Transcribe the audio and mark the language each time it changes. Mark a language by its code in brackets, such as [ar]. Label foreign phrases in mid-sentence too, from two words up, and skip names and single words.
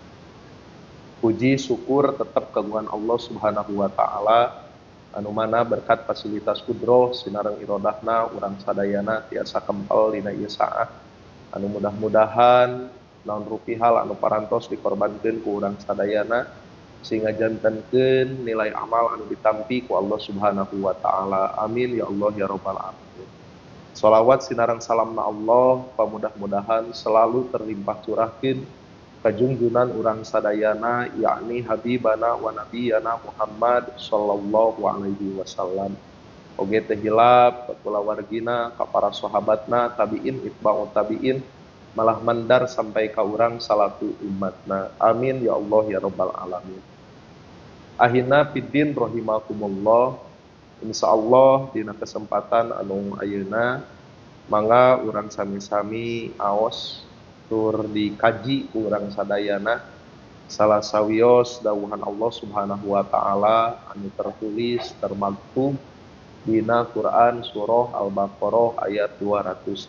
[su] Puji syukur tetap kagungan Allah [ar] سبحانه وتعالى [su] anu mana berkat fasilitas kudroh sinareng irodahna urang sadayana tiasa kempel dina ieu saah anu mudah-mudahan naon rupihal anu parantos dikorbankeun ku urang sadayana sehingga jantenkeun nilai amal anu ditampi ku Allah [ar] سبحانه وتعالى. آمين يا الله يا رب العالمين. [su] Shalawat sinareng salamna Allah pamudah-mudahan [id] selalu terlimpah [su] curahkeun ka junjunan urang sadayana yakni [ar] حبيبنا ونبينا [su] Muhammad [ar] صلى الله عليه وسلم. [su] Oge teh hilap ka kulawargina, ka para sahabatna, tabiin, [ar] أتباع التابعين, [su] malah mandar sampai ka urang salatu umatna. [ar] آمين يا الله يا رب العالمين. أخينا في الدين رحمكم الله. [su] Insyaallah dina kesempatan anu ayeuna mangga urang sami-sami aos tur dikaji urang sadayana salah sawios dawuhan Allah [ar] سبحانه وتعالى [su] anu [id] tertulis termaktub [su] dina Quran surah Al-Baqarah ayat 208.